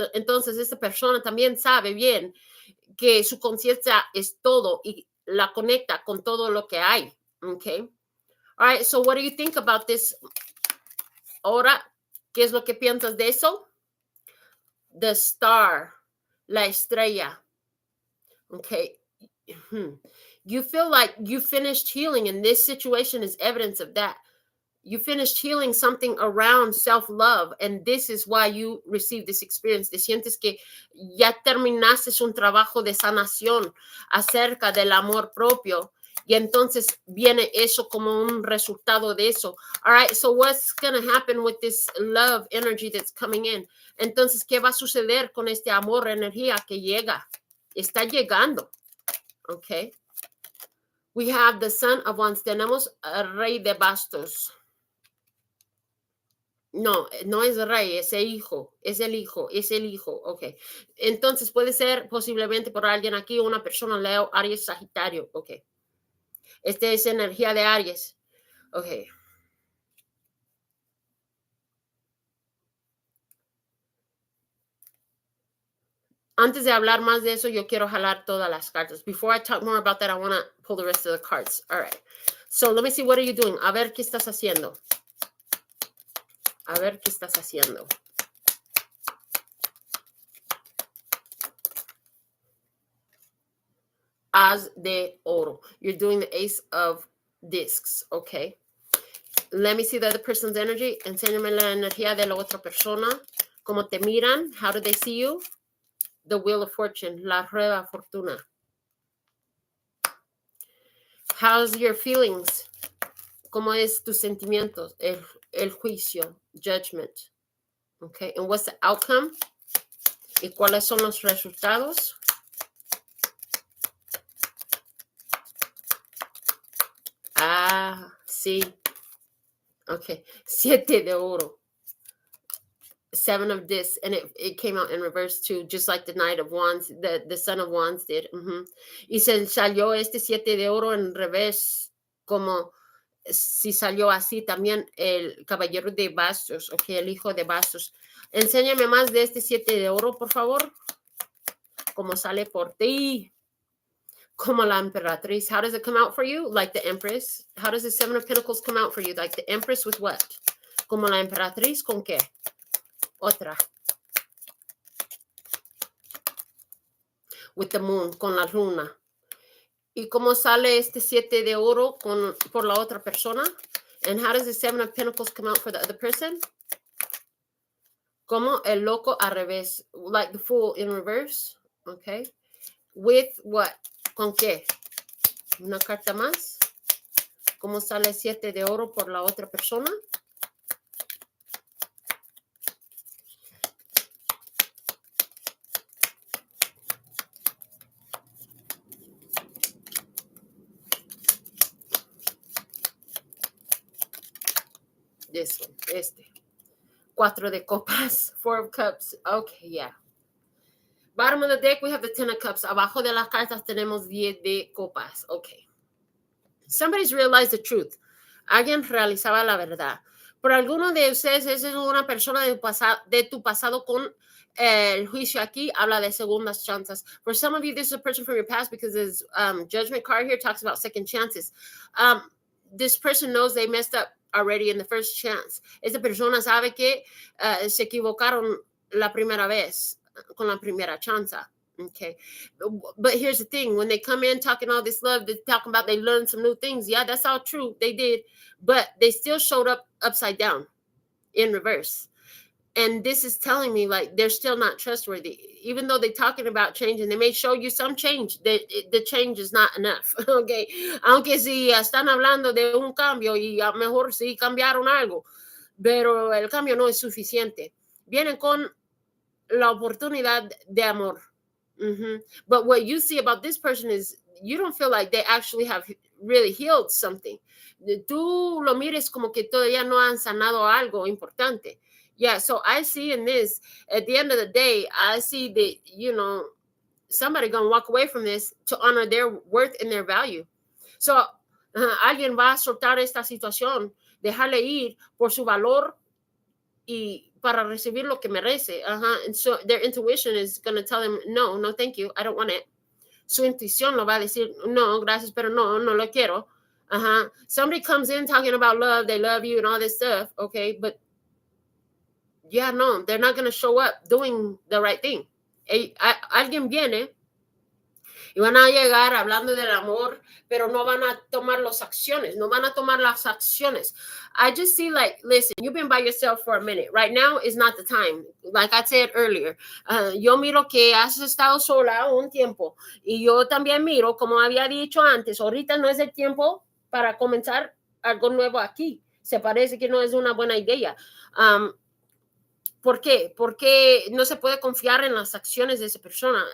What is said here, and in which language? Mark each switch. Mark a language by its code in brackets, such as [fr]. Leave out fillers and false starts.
[es] Entonces, esta persona también sabe bien que su conciencia es todo y la conecta con todo lo que hay. [en] Okay. All right. So what do you think about this? [es] Ahora, ¿qué es lo que piensas de eso? [en] The Star. [es] La estrella. [en] Okay. You feel like you finished healing, and this situation is evidence of that. You finished healing something around self-love, and this is why you received this experience. [es] Te sientes que ya terminaste un trabajo de sanación acerca del amor propio, y entonces viene eso como un resultado de eso. [en] All right, so what's going to happen with this love energy that's coming in? [es] Entonces, ¿qué va a suceder con este amor, energía que llega? Está llegando. Okay. [en] We have the Son of Wands. [es] Tenemos el Rey de Bastos. No, no es rey, es el hijo, es el hijo, es el hijo. Ok. Entonces puede ser posiblemente por alguien aquí, una persona Leo, Aries, Sagitario. Ok. Esta es energía de Aries. Ok. Antes de hablar más de eso, yo quiero jalar todas las cartas. [en] Before I talk more about that, I want to pull the rest of the cards. All right. So let me see, what are you doing? [es] A ver qué estás haciendo. A ver qué estás haciendo. As de oro. [en] You're doing the Ace of Discs, okay? Let me see the other person's energy. [es] Enséñame la energía de la otra persona. ¿Cómo te miran? [en] How do they see you? The Wheel of Fortune, [es] la rueda fortuna. [en] How's your feelings? [es] ¿Cómo es tus sentimientos? El juicio, judgment. [en] Okay, and what's the outcome? [es] ¿Y cuáles son los resultados? Ah, sí. Okay, 7 de oro. [en] 7 of Discs, and it came out in reverse too, just like the Knight of Wands, the Son of Wands did. [es] Y se salió este 7 de oro en revés, como si salió así también el Caballero de Bastos, ok, el Hijo de Bastos. Enséñame más de este 7 de oro, por favor. Como sale por ti. Como la Emperatriz. [en] How does it come out for you? Like the Empress. How does the 7 of Pentacles come out for you? Like the Empress with what? [es] Como la Emperatriz, ¿con qué? Otra. [en] With the Moon, [es] con la luna. ¿Y cómo sale este 7 de oro por la otra persona? [en] And how does the 7 of Pentacles come out for the other person? [es] Como el loco al revés. [en] Like the Fool in reverse. Okay. With what? [es] ¿Con qué? Una carta más. ¿Cómo sale 7 de oro por la otra persona? [en] This one, [es] este. 4 de copas, [en] 4 of cups. Okay, yeah. Bottom of the deck, we have the 10 of cups. [es] Abajo de las cartas tenemos 10 de copas. Okay. [en] Somebody's realized the truth. [es] Alguien realizaba la verdad. Por alguno de ustedes, esa es una persona de tu pasado con el juicio aquí, habla de segundas chances. [en] For some of you, this is a person from your past because this judgment card here talks about second chances. This person knows they messed up already in the first chance. [es] Esta persona sabe que se equivocaron la primera vez con la primera chance. [en] Okay. But here's the thing. When they come in talking all this love, they're talking about they learned some new things. Yeah, that's all true. They did. But they still showed up upside down in reverse. And this is telling me like they're still not trustworthy. Even though they're talking about change and they may show you some change, the change is not enough. Okay. [es] Aunque si están hablando de un cambio y a lo mejor sí cambiaron algo, pero el cambio no es suficiente. Vienen con la oportunidad de amor. [en] But what you see about this person is you don't feel like they actually have really healed something. [es] Tú lo mires como que todavía no han sanado algo importante. [en] Yeah, so I see in this, at the end of the day, I see that, you know, somebody gonna walk away from this to honor their worth and their value. [es] So, alguien va a soltar esta situación, dejarle ir por su valor y para recibir lo que merece. [en] And so their intuition is going to tell them, no, no, thank you, I don't want it. [es] Su intuición lo va a decir, no, gracias, pero no, no lo quiero. [en] Somebody comes in talking about love, they love you and all this stuff, okay, but yeah, no, they're not going to show up doing the right thing. [es] Alguien viene y van a llegar hablando del amor, pero no van a tomar las acciones, no van a tomar las acciones. [en] I just see like, listen, you've been by yourself for a minute. Right now is not the time. Like I said earlier, [es] yo miro que has estado sola un tiempo y yo también miro, como había dicho antes, ahorita no es el tiempo para comenzar algo nuevo aquí. Se parece que no es una buena idea. ¿Por qué? Porque no se puede confiar en las acciones de esa persona.